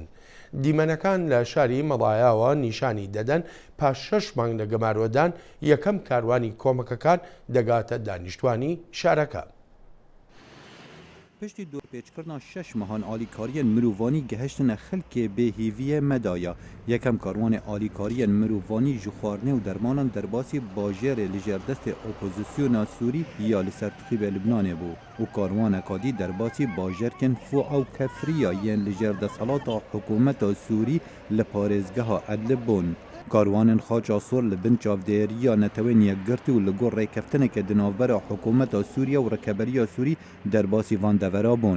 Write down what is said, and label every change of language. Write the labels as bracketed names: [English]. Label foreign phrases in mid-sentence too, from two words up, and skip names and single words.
[Central Kurdish] دیمەنەکان لە شاری مەڵایاوە نیشانی دەدەن پاش 6 مانگ لە گەمارۆدان یەکەم کاروانی کۆمەکەکان دەگاتە دانیشتوانی شارەکە. [Kurdish] پشتی دۆرپێچکردنا 6 مەهان ئالیکاریان مرۆڤانی گەهشتنە خەلکێ بێهیڤیە مەدایە. یەکەم کاروانê ئالیکاریان مرۆڤانی ji xwarinê û dermanan derbasî bajêrê li jêrdestê opozisyona Sûrî ya li ser tixîbê Libnanê bû û karwaneka dî derbasî bajerkên Fu'a û Kefriya yên li jêrdesthelata hikûmeta Sûrî li parêzgeha Idlib bûn. Karwanên xaça sor li bin çavdêriya netewên yekgirtî û li gor rêkeftineke di navbera hikûmeta Sûriya û Rekeberiya Sûrî derbasî van devera bûn.